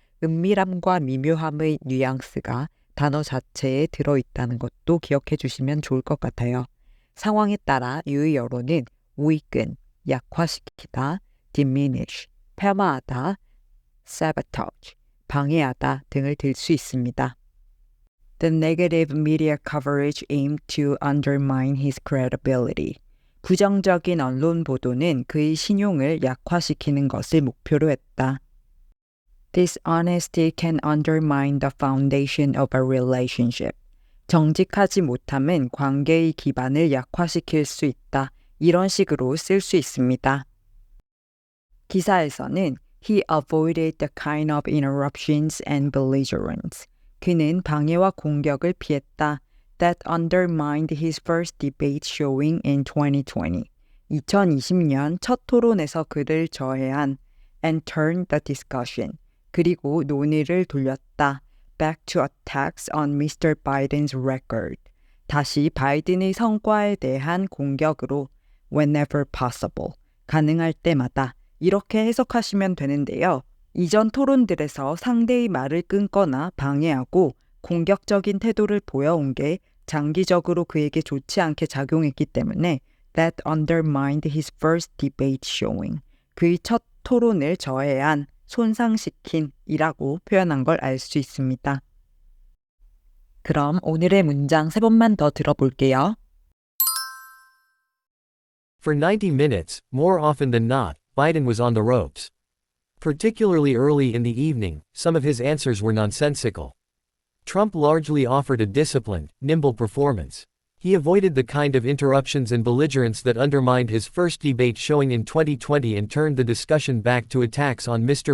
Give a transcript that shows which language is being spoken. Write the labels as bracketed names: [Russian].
[Korean] 은밀함과 미묘함의 뉘앙스가 단어 자체에 들어있다는 것도 기억해 주시면 좋을 것 같아요. 상황에 따라 유의어로는 weaken, 약화시키다, diminish, 폄하하다, sabotage, 방해하다 등을 들 수 있습니다. [English] The negative media coverage aimed to undermine his credibility. [Korean] 부정적인 언론 보도는 그의 신용을 약화시키는 것을 목표로 했다. [English] Dishonesty can undermine the foundation of a relationship. [Korean] 정직하지 못함은 관계의 기반을 약화시킬 수 있다. 이런 식으로 쓸 수 있습니다. 기사에서는 [English] He avoided the kind of interruptions and belligerence. [Korean] 그는 방해와 공격을 피했다. [English] That undermined his first debate showing in 2020. [Korean] 2020년 첫 토론에서 그를 저해한 [English] and turned the discussion. [Korean] 그리고 논의를 돌렸다. [English] Back to attacks on Mr. Biden's record. [Korean] 다시 바이든의 성과에 대한 공격으로 [English] whenever possible. [Korean] 가능할 때마다. 이렇게 해석하시면 되는데요. 이전 토론들에서 상대의 말을 끊거나 방해하고 공격적인 태도를 보여온 게 장기적으로 그에게 좋지 않게 작용했기 때문에 [English] that undermined his first debate showing. [Korean] 그의 첫 토론을 저해한, 손상시킨 이라고 표현한 걸 알 수 있습니다. 그럼 오늘의 문장 3번만 더 들어볼게요. [English] For 90 minutes, more often than not, Biden was on the ropes. Particularly early in the evening, some of his answers were nonsensical. Trump largely offered a disciplined, nimble performance. He avoided the kind of interruptions and belligerence that undermined his first debate showing in 2020 and turned the discussion back to attacks on Mr.